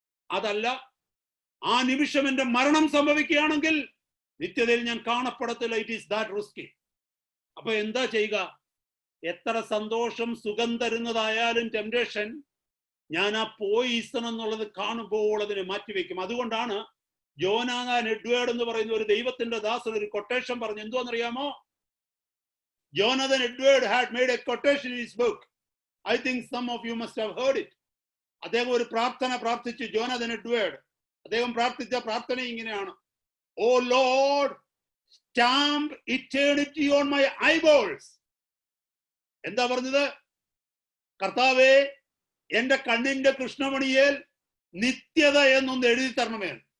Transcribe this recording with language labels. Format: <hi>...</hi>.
<ml>അതല്ല, ആ നിമിഷം എന്റെ മരണം സംഭവിക്കുകയാണെങ്കിൽ നിത്യതയിൽ ഞാൻ കാണപ്പെടത്തില്ല.</ml> <en>It is that risky.</en> <ml>അപ്പൊ എന്താ ചെയ്യുക? എത്ര സന്തോഷം, സുഖം തരുന്നതായാലും ടെംപ്റ്റേഷൻ, ഞാൻ ആ പോയിസൺ എന്നുള്ളത് കാണുമ്പോൾ അതിനെ മാറ്റിവെക്കും. അതുകൊണ്ടാണ് ജോനാഥാൻ എഡ്വേർഡ് എന്ന് പറയുന്ന ഒരു ദൈവത്തിന്റെ ദാസൻ ഒരു കൊട്ടേഷൻ പറഞ്ഞു. എന്തുവാണെന്നറിയാമോ?</ml> <en>Jonathan Edward had made a quotation in his book. I think some of you must have heard it.</en> <ml>അദ്ദേഹം ഒരു പ്രാർത്ഥന പ്രാർത്ഥിച്ചു. ജോനാഥൻ എഡ്വേർഡ് അദ്ദേഹം പ്രാർത്ഥിച്ച പ്രാർത്ഥന ഇങ്ങനെയാണ്:</ml> <en>O lord, stamp eternity on my eyeballs.</en> <ml>എന്താ പറഞ്ഞത്? കർത്താവേ, എന്റെ കണ്ണിന്റെ കൃഷ്ണമണിയേൽ നിത്യത എന്നൊന്ന് എഴുതി തരണമേ.</ml>